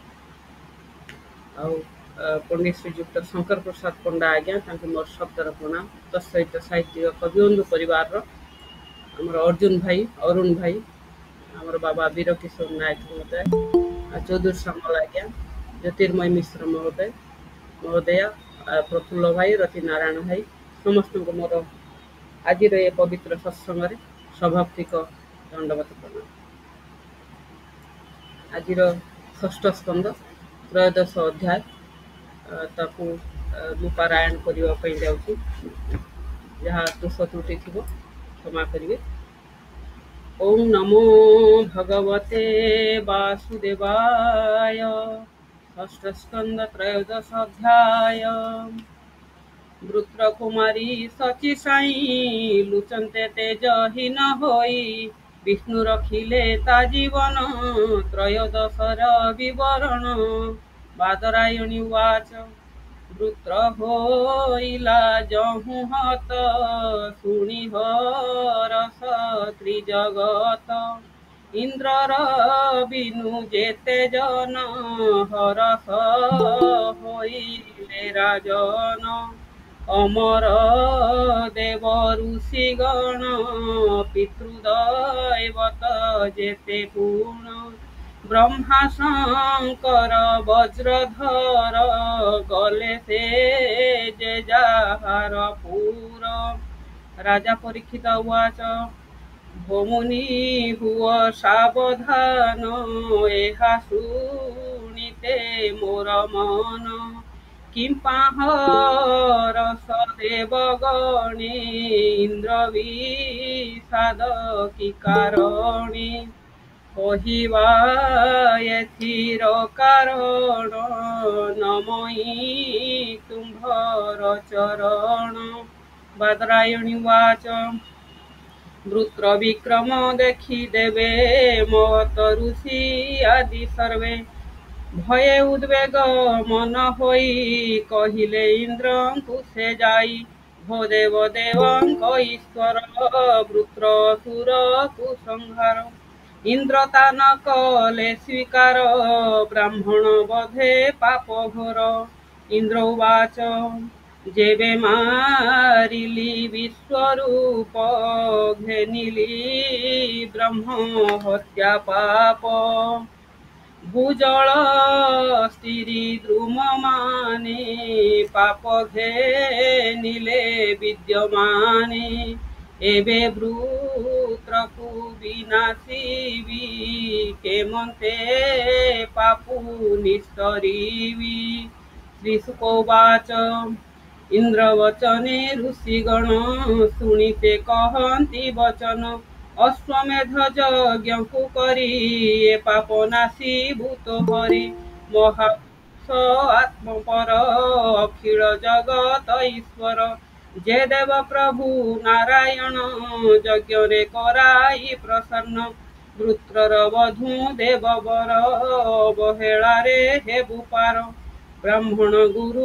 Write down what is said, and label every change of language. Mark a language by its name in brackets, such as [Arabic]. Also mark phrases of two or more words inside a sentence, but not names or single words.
[Odia] ପଣ୍ଡିତ ଶ୍ରୀଯୁକ୍ତ ଶଙ୍କର ପ୍ରସାଦ ପଣ୍ଡା ଆଜ୍ଞା ମୋର ଶବ୍ଦର ପ୍ରଣାମ ତତ୍ସହିତ ସାହିତ୍ୟିକ କବିବନ୍ଧୁ ପରିବାର ଆମର ଅର୍ଜୁନ ଭାଇ ଅରୁଣ ଭାଇ ଆମର ବାବା ବୀର କିଶୋର ନାୟକ ମହୋଦୟ ଚୌଧରୀ ଶ୍ୟାମଳ ଆଜ୍ଞା ଜ୍ୟୋତିର୍ମୟ ମିଶ୍ର ମହୋଦୟ ମହୋଦୟା ପ୍ରଫୁଲ୍ଲ ଭାଇ ରତି ନାରାୟଣ ଭାଇ ସମସ୍ତ କୋ ମୋର ଆଜ ୟେ ପବିତ୍ର ସତ୍ସଙ୍ଗ ସଭାକ୍ତିକ ଦଣ୍ଡବତ ପ୍ରଣାମ। [Hindi] आज षष्ठ स्कंद त्रयोदश अध्याय ताकू पारायण करने जाऊँ जहाँ दोष त्रुटि थी क्षमा करेंगे। [Sanskrit] ओम नमो भगवते वासुदेवाय। [Odia] ଷଷ୍ଠ ସ୍କନ୍ଦ ତ୍ରୟୋଦଶ ଅଧ୍ୟାୟ। ବୃତ୍ରକୁମାରୀ ସଚୀ ସାଈ ଲୁଚନ୍ତେ ତେଜହୀନ ହୋଇ ବିଷ୍ଣୁ ରଖିଲେ ତା ଜୀବନ ତ୍ରୟୋଦଶର ବିବରଣ। ବାଦରାୟଣୀ ଉବାଚ ବୃତ୍ର ହୋଇଲା ଜହୁ ହତ ଶୁଣି ହରସ ତ୍ରିଜଗତ ଇନ୍ଦ୍ରର ବିନୁ ଜେତେ ଜନ ହରସ ହୋଇଲେ ରାଜନ। ଅମର ଦେବ ଋଷିଗଣ ପିତୃଦୈବତ ଜେତେ ପୂର୍ଣ୍ଣ ବ୍ରହ୍ମା ଶଙ୍କର ବଜ୍ରଧର ଗଲେ ସେ ଜେ ଜାହାର ପୁର। ରାଜା ପରୀକ୍ଷିତ ଉବାଚ ଭୋମୁନି ହୁବ ସାବଧାନ ଏହା ଶୁଣିତେ ମୋର ମନ କିମ୍ପାହର ସଦେବଗଣେ ଇନ୍ଦ୍ର ବିଷାଦ କି କାରଣେ କହିବା ଏଥିର କାରଣ ନମଈ ତୁମ୍ଭର ଚରଣ। ବାଦରାୟଣୀ ଉବାଚ ବୃତ୍ର ବିକ୍ରମ ଦେଖି ଦେବେ ମତ ଋଷି ଆଦି ସର୍ବେ ଭୟେ ଉଦ୍ବେଗ ମନ ହୋଇ କହିଲେ ଇନ୍ଦ୍ର ସେ ଜାଇ ଭୋ ଦେବ ଦେବଙ୍କ ଈଶ୍ବର ବୃତ୍ର ସୁର କୁସଂହାର। ଇନ୍ଦ୍ର ତାନ କଲେ ସ୍ବୀକାର ବ୍ରାହ୍ମଣ ବଧେ ପାପ ଘୋର। ଇନ୍ଦ୍ର ଉବାଚ ଜେବେ ମାରିଲି ବିଶ୍ବରୂପ ଘେନିଲି ବ୍ରହ୍ମ ହତ୍ୟା ପାପ। ଭୂଜଳ ସ୍ତ୍ରୀ ଦ୍ରୁମ ମାନେ ପାପ ଘେନିଲେ ବିଦ୍ୟମାନେ ଏବେ ବୃତ୍ରକୁ ବିନାଶିବି କେମନ୍ତେ ପାପୁ ନିସ୍ତରିବି। ଶ୍ରୀଶୁକୋବାଚ ଇନ୍ଦ୍ରବଚନେ ଋଷିଗଣ ଶୁଣିତେ କହନ୍ତି ବଚନ ଅଶ୍ବମେଧ ଯଜ୍ଞ କୋ କରି ୟେ ପାପନାଶୀ ଭୂତ ହରି ମହାପୁରୁଷ ଆତ୍ମପର ଅଖିଳ ଜଗତ ଈଶ୍ବର ଯେ ଦେବ ପ୍ରଭୁ ନାରାୟଣ ଯଜ୍ଞରେ କରାଇ ପ୍ରସନ୍ନ ବୃତ୍ରର ବଧୂ ଦେବ ବର ଅବହେଳାରେ ହେବୁ ପାର ବ୍ରାହ୍ମଣ ଗୁରୁ